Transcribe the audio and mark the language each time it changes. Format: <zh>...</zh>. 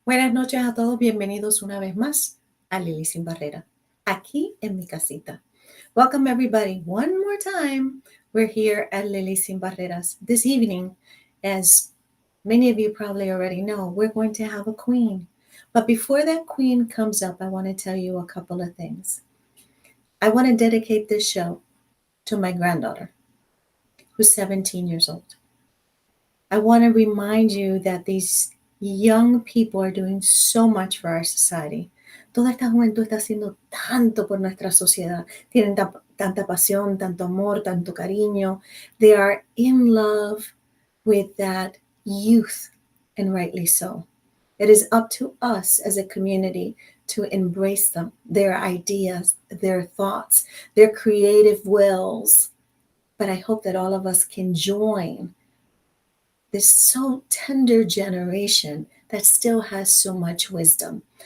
<es>Buenas noches a todos, bienvenidos una vez más a Lili Sin Barrera, aquí en mi casita.</es> <en>Welcome everybody one more time. We're here at Lili Sin Barreras this evening. As many of you probably already know, we're going to have a queen. But before that queen comes up, I want to tell you a couple of things. I want to dedicate this show to my granddaughter, who's 17 years old. I want to remind you that these young people are doing so much for our society.</en> <es>Toda esta juventud está haciendo tanto por nuestra sociedad. Tienen tanta pasión, tanto amor, tanto cariño.</es> <en>They are in love with that youth, and rightly so. It is up to us as a community to embrace them, their ideas, their thoughts, their creative wills. But I hope that all of us can join this so tender generation that still has so much wisdom.</en>